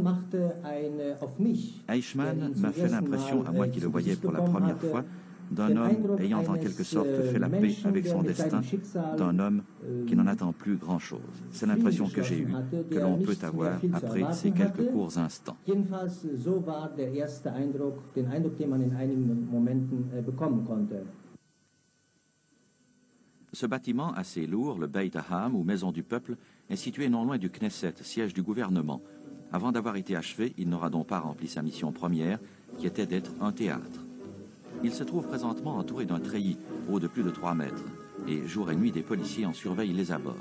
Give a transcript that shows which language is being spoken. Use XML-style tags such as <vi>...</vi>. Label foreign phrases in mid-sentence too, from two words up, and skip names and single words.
<fr>m'a fait l'impression, à moi qui le voyais pour la première fois, d'un homme ayant en quelque sorte fait la paix avec son destin, d'un homme qui n'en attend plus grand-chose. C'est l'impression que j'ai eue, que l'on peut avoir après ces quelques courts instants.</fr> <de>Jedenfalls, so war der erste Eindruck, den Eindruck, den man in einigen Momenten bekommen konnte.</de> <fr>Ce bâtiment assez lourd, le Beit Ha'am, ou Maison du Peuple, est situé non loin du Knesset, siège du gouvernement. Avant d'avoir été achevé, il n'aura donc pas rempli sa mission première, qui était d'être un théâtre. Il se trouve présentement entouré d'un treillis haut de plus de 3 mètres, et jour et nuit des policiers en surveillent les abords.</fr>